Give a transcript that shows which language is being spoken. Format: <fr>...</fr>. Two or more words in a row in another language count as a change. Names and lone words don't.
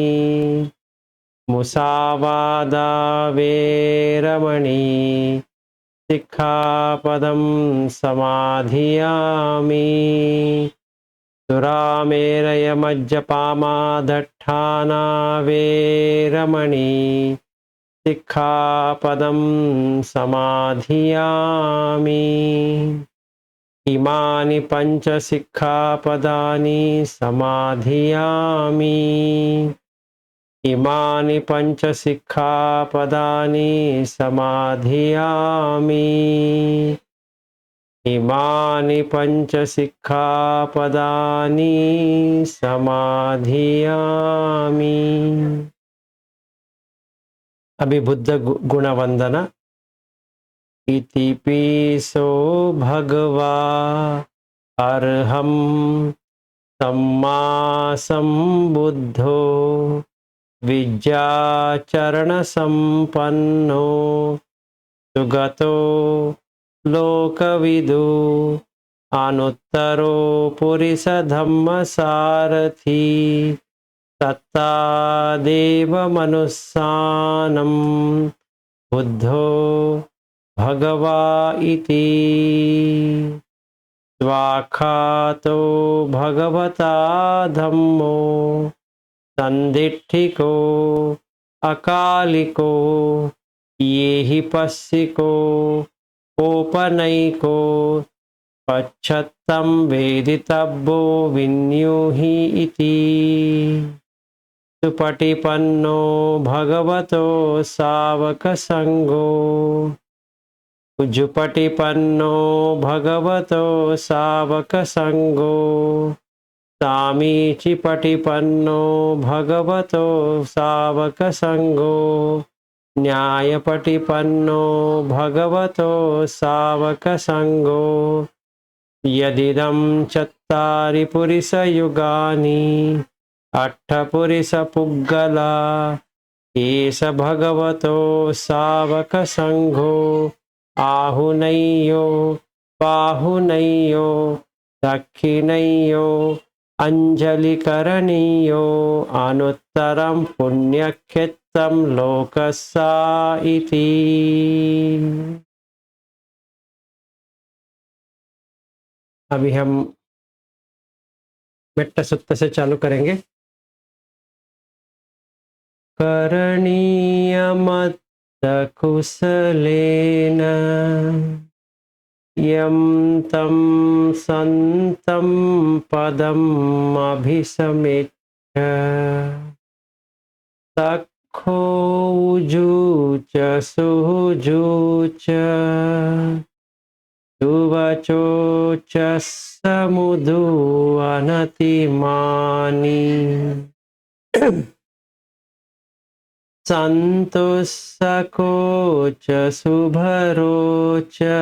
<pi>मुसावादा वेरमणि सिक्खापदं समाधियामि। सुरामेरयमज्जपामादट्ठाना वेरमणि सिक्खापदं समाधियामि। इमानि पंच सिक्खापदानि समाधियामि। इमानि पंच सिक्खापदानि समाधियामि। इमानि पंच सिक्खापदानि समाधियामि।</pi> <hi>अभी बुद्ध गुण वंदना।</hi> <pi>इति पीसो भगवा अर्हं सम्मा संबुद्धो विद्याचरण संपन्नो सुगतो लोकविदु अनुत्तरो पुरुष धम्म सारथी सत्ता देव मनुस्सानं बुद्धो भगवा इति। स्वाख्यातो भगवता धम्मो संदिट्ठिको अकालिको ये हि पस्सिको ओपनैको पच्छत्तं वेदितव्यो विन्युहि इति। सुपटिपन्नो भगवतो सावक संगो उजुपटिपन्नो भगवतो सावक संगो सामीचिपटिपन्नो भगवतो सावक संगो न्यायपटिपन्नो भगवतो सावक संगो। यदिदं चत्तारि पुरुषयुगानि अट्ठपुरुषपुग्गला एष भगवतो सावक संघो आहुनय्यो बाहुनय्यो दक्षिणय्यो अंजलिकरणीयो अनुत्तरं पुण्यक्षेत्रं लोकस्सा इति।</pi> <hi>अभी हम मेट्टा सुत्ता से चालू करेंगे।</hi> <pi>करणीयमत्तकुशलेन यं तं सन्तं पदम् अभिसमेच्छ सखोऽजुच सुजुच सुवचोच समुदु अनतिमानी सन्तुष्कोच शुभरोच</pi>